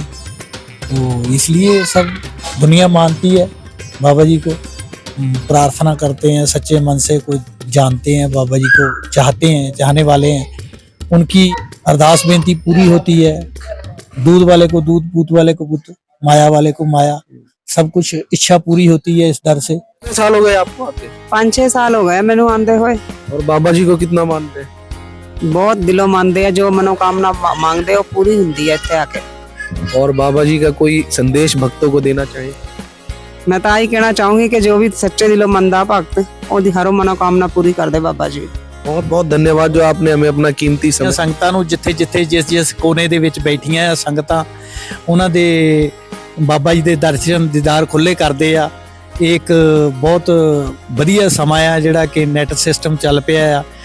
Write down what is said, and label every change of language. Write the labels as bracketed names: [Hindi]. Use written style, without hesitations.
[Hindi] तो इसलिए सब दुनिया मानती है बाबा जी को, प्रार्थना करते हैं सच्चे मन से, कोई जानते हैं बाबा जी को, चाहते हैं, चाहने वाले हैं, उनकी अरदास बेनती पूरी होती है। दूध वाले को दूध, पूत वाले को पुत्र, माया वाले को माया, सब कुछ इच्छा पूरी होती है इस दर से। कितने साल हो गए आपको आते? 5-6 साल हो गए मैंने आंदे हुए। और बाबा जी को कितना मानते हैं? [Punjabi] ਬਹੁਤ ਦਿਲੋਂ ਮੰਨਦੇ ਆ, ਜੋ ਮਨੋਕਾਮਨਾ ਮੰਗਦੇ ਉਹ ਪੂਰੀ ਹੁੰਦੀ ਹੈ ਇੱਥੇ ਆ ਕੇ। [Hindi] और बाबा जी का कोई संदेश भक्तों को देना चाहे? [Punjabi] ਮੈਂ ਤਾਂ ਆਹੀ ਕਹਿਣਾ ਚਾਹੂੰਗੀ ਕਿ ਜੋ ਵੀ ਸੱਚੇ ਦਿਲੋਂ ਮੰਨਦਾ ਭਗਤ ਉਹਦੀ ਹਰ ਮਨੋਕਾਮਨਾ ਪੂਰੀ ਕਰਦੇ ਬਾਬਾ ਜੀ। [Hindi] बहुत बहुत धन्यवाद जो आपने हमें अपना कीमती समय। [Punjabi] ਸੰਗਤਾਂ ਨੂੰ ਜਿੱਥੇ ਜਿੱਥੇ ਜਿਸ ਕੋਨੇ ਦੇ ਵਿੱਚ ਬੈਠੀਆਂ ਆ ਸੰਗਤਾਂ, ਉਹਨਾਂ ਦੇ ਬਾਬਾ ਜੀ ਦੇ ਦਰਸ਼ਨ ਦੀਦਾਰ ਖੁੱਲੇ ਕਰਦੇ ਆ। ਇਹ ਇੱਕ ਬਹੁਤ ਵਧੀਆ ਸਮਾਂ ਆ ਜਿਹੜਾ ਕਿ ਨੈਟ ਸਿਸਟਮ ਚੱਲ ਪਿਆ ਆ।